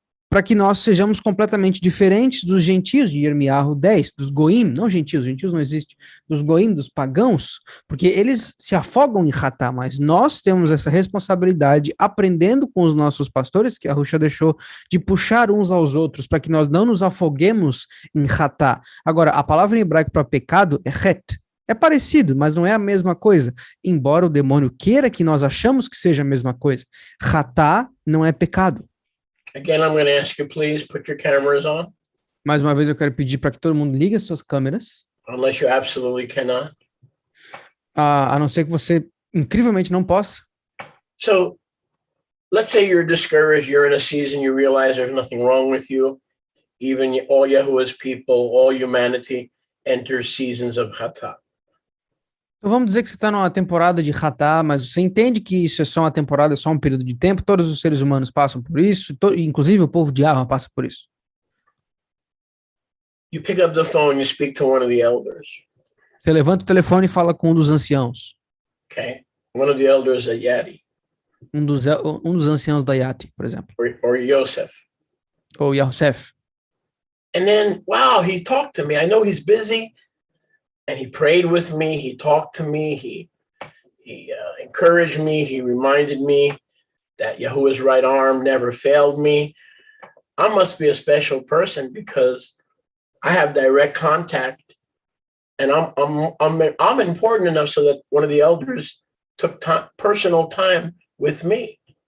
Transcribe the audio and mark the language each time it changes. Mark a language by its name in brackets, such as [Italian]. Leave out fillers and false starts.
[Portuguese] para que nós sejamos completamente diferentes dos gentios de Jeremias 10, dos goim, não gentios não existe, dos goim, dos pagãos, porque eles se afogam em ratá, mas nós temos essa responsabilidade aprendendo com os nossos pastores, que a Yahusha deixou, de puxar uns aos outros, para que nós não nos afoguemos em ratá. Agora, a palavra em hebraico para pecado é het. É parecido, mas não é a mesma coisa, embora o demônio queira que nós achamos que seja a mesma coisa. Ratá não é pecado. [English] Again, I'm going to ask you, please put your cameras on, [Portuguese] Mais uma vez eu quero pedir para que todo mundo ligue as suas câmeras, [English] unless you absolutely cannot. [Portuguese] a não ser que você incrivelmente não possa. [English] So let's say you're discouraged, you're in a season, you realize there's nothing wrong with you. Even all Yahuwah's people, all humanity enters seasons of chata. [Portuguese] Então vamos dizer que você está numa temporada de ratá, mas você entende que isso é só uma temporada, é só um período de tempo, todos os seres humanos passam por isso, inclusive o povo de Yahweh passa por isso. [English] You pick up the phone, you speak to one of the elders. [Portuguese] Você levanta o telefone e fala com um dos anciãos. [English] Okay. One of the elders at Yadi. [Portuguese] Um dos anciãos da Yati, por exemplo. [English] Or Yosef. [Portuguese] Ou Yosef. [English] And then, wow, he talked to me. I know he's busy. And he prayed with me. He talked to me. He encouraged me. He reminded me that Yahuwah's right arm never failed me. I must be a special person because I have direct contact, and I'm important enough so that one of the elders took personal time with me.